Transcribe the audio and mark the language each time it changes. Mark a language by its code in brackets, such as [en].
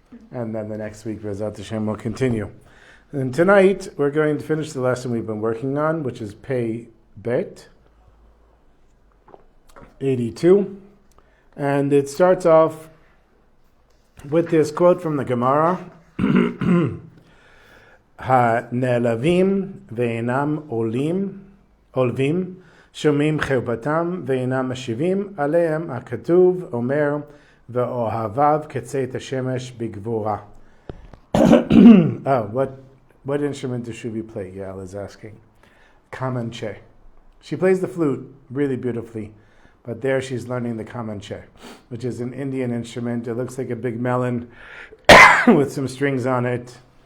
[en] And then the next week, B'ezrat Hashem, will continue. And tonight, we're going to finish the lesson we've been working on, which is Pei Bet 82. And it starts off with this quote from the Gemara. [he] הנעלבים ואינם עולבים, שומעים חרפתם ואינם משיבים, עליהם הכתוב אומר, ואוהביו כצאת השמש בגבורה. [en] What instrument does Shuvi play? Yael is asking. Kamanche. She plays the flute really beautifully, but there she's learning the kamanche, which is an Indian instrument. It looks like a big melon with some strings on it.